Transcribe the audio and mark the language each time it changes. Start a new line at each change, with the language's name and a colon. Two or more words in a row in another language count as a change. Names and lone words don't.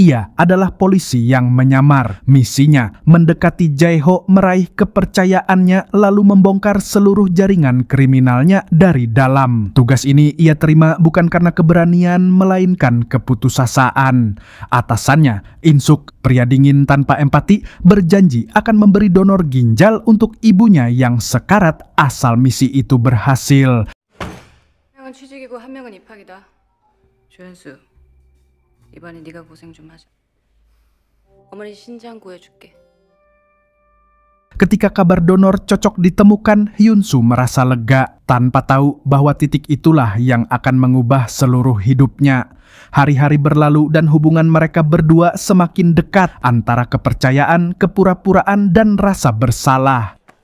Indonesian: Ia adalah polisi yang menyamar. Misinya mendekati Jae-ho, meraih kepercayaannya, lalu membongkar seluruh jaringan kriminalnya dari dalam. Tugas ini ia terima bukan karena keberanian, melainkan keputusasaan. Atasannya, In-suk, Pria dingin tanpa empati berjanji akan memberi donor ginjal untuk ibunya yang sekarat asal misi itu berhasil.
Korean: 한 명은 취직이고 한 명은 입학이다. 조현수, 이번에 네가 고생 좀 하자. 어머니 신장 구해줄게.
Indonesian: Ketika kabar donor cocok ditemukan, Hyunsu merasa lega tanpa tahu bahwa titik itulah yang akan mengubah seluruh hidupnya. Hari-hari berlalu dan hubungan mereka berdua semakin dekat antara kepercayaan, kepura-puraan, dan rasa bersalah.